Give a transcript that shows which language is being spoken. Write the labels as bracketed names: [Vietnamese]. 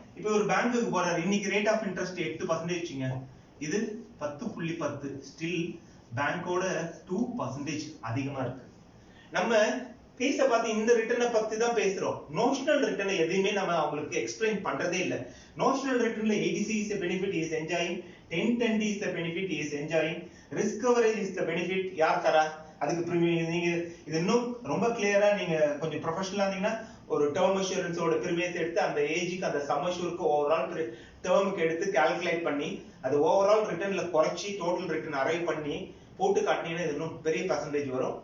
[Tamil] இப்ப ஒரு பேங்க்குக்கு போறாரு, இன்னைக்கு ரேட் ஆஃப் இன்ட்ரெஸ்ட் 8%. இது 10.10. ஸ்டில் பேங்கோட 2% அதிகமா இருக்கு. நம்ம பேச பார்த்து இந்த ரிட்டர்னை பத்தி தான் பேசுறோம். நோஷனல் ரிட்டர்னை எதையுமே நம்ம அவங்களுக்கு எக்ஸ்பிளைன் பண்றதே இல்ல. [English] Notional ரிட்டர்ன்ல ADC is a benefit, is enjoying. 1010D is a benefit, is enjoying. Risk coverage is the benefit. [Tamil] யார் தரா? அதுக்கு பிரீமியம். நீங்க இது இன்னும் ரொம்ப கிளியரா நீங்க கொஞ்சம் ப்ரொஃபஷனலா இருந்தீங்கன்னா ஒரு டேர்ம் அஷூரன்ஸோட பிரீமியத்தை எடுத்து அந்த ஏஜுக்கு அந்த சம் அஷூருக்கு ஓவரால் டேர்முக்கு எடுத்து கால்குலேட் பண்ணி அது ஓவரால் ரிட்டர்ன்ல குறைச்சி டோட்டல் ரிட்டர்ன் அரைவ் பண்ணி போட்டு காட்டினீங்கன்னா இது இன்னும் பெரிய பர்சன்டேஜ் வரும்.